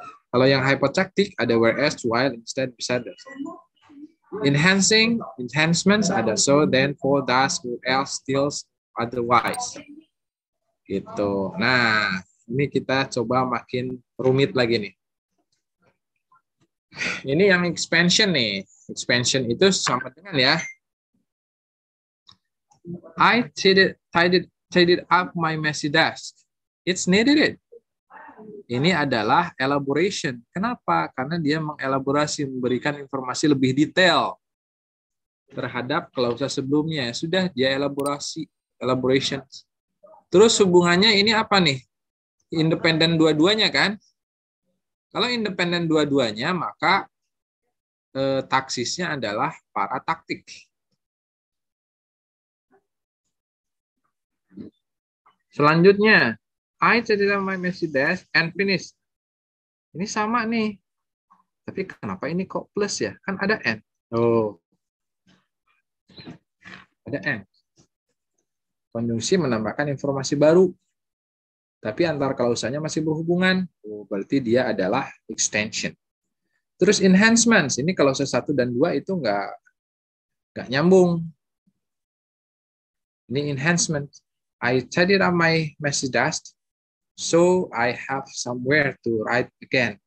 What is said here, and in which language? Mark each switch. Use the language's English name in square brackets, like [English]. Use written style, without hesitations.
[Indonesian] Kalau yang hypotaktik ada whereas, while, instead, beside. Enhancements ada so, then, for, thus, or else, still, otherwise. Gitu. Nah, ini kita coba makin rumit lagi nih. Ini yang expansion nih. Expansion itu sama dengan ya. [English] I tidied up my messy desk. It's needed it. [Indonesian] Ini elaborate elaboration. Kenapa? Karena dia mengelaborasi, memberikan informasi lebih detail terhadap klausa sebelumnya. Sudah dia elaboration. Terus hubungannya ini apa nih? Independen dua-duanya kan? Kalau independen dua-duanya, maka taksisnya adalah parataktik. [English] Selanjutnya, I tidied my messy desk and finished. [Indonesian] Ini sama nih. Tapi kenapa ini kok plus ya? Kan ada and. Oh. Ada and. Konjungsi menambahkan informasi baru. Tapi antar klausanya masih berhubungan. Oh, berarti dia adalah extension. Terus enhancements. Ini klausa 1 dan 2 itu nggak nyambung. Ini enhancement. [English] I tidied up my messy desk, so I have somewhere to write again.